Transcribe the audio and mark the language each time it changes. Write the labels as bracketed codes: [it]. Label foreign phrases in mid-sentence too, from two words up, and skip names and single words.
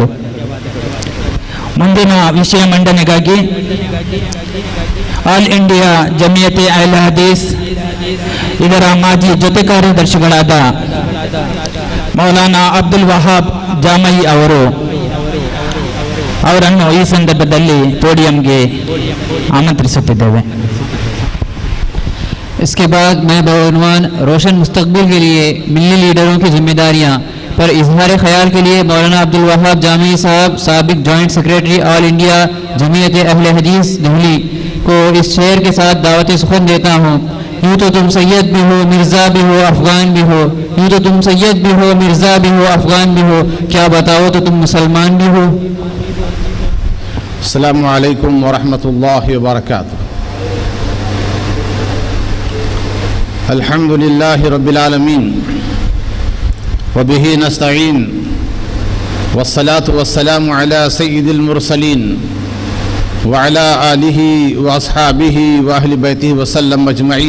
[kn] ಮುಂದಿನ ವಿಷಯ ಮಂಡನೆಗಾಗಿ ಆಲ್ ಇಂಡಿಯಾ ಜಮಿಯತೆ ಅಹ್ಲೆ ಹದೀಸ್ ಇದರ ಮಾಜಿ ಜೊತೆ ಕಾರ್ಯದರ್ಶಿಗಳಾದ ಮೌಲಾನಾ ಅಬ್ದುಲ್ ವಹಾಬ್ ಜಾಮೈ ಅವರನ್ನು ಈ ಸಂದರ್ಭದಲ್ಲಿ ಪೋಡಿಯಂಗೆ ಆಮಂತ್ರಿಸುತ್ತಿದ್ದೇವೆ. [ur] اس کے بعد میں بعنوان روشن مستقبل کے لیے ملی لیڈروں کی ذمہ داریاں پر اظہار خیال کے لیے مولانا عبدالوہاب جامعی صاحب، سابق [en] joint secretary [ur] آل انڈیا جمعیت اہل حدیث دہلی کو اس شعر کے ساتھ دعوت سخن دیتا ہوں. یوں تو تم سید بھی ہو، مرزا بھی ہو، افغان بھی ہو. یوں تو تم سید بھی ہو، مرزا بھی ہو، افغان بھی ہو. کیا بتاؤ تو تم مسلمان بھی ہو. [ar] السلام عليكم ورحمة الله وبركاته. الحمد لله رب العالمين وبه نستعين والصلاة والسلام على سيد المرسلين وعلى آله وأصحابه وأهل بيته وسلم أجمعين.